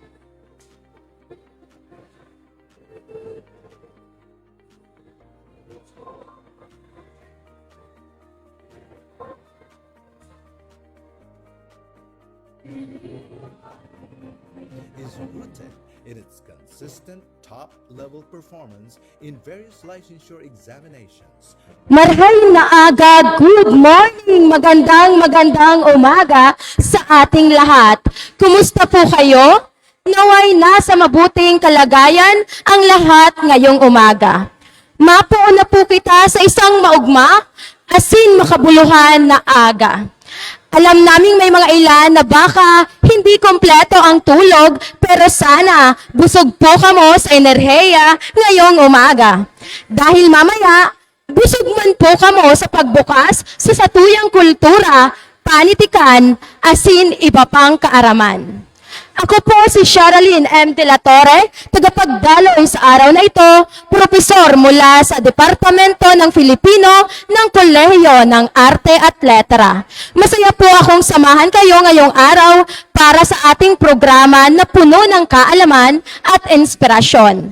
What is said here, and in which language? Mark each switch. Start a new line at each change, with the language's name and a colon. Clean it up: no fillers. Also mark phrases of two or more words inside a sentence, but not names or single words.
English: Is rooted in its consistent top-level performance in various licensure examinations.
Bikol: Marhay na aga,
English: good morning,
Filipino: magandang umaga sa ating lahat. Kumusta po kayo? Naway nasa mabuting kalagayan ang lahat ngayong umaga.
Bikol: Mapuo na po kita sa isang maugma, asin makabuluhan na aga.
Filipino: Alam naming may mga ilan na baka hindi kompleto ang tulog, pero sana busog po kamo sa enerhiya ngayong umaga.
Bikol: Dahil mamaya, busog man po kamo sa pagbukas sa satuyang kultura, panitikan, asin iba pang kaaraman.
Filipino: Ako po si Sherilyn M. De La Torre, tagapagdaloy sa araw na ito, propesor mula sa Departamento ng Filipino ng Kolehiyo ng Arte at Letra. Masaya po akong samahan kayo ngayong araw para sa ating programa na puno ng kaalaman at inspirasyon.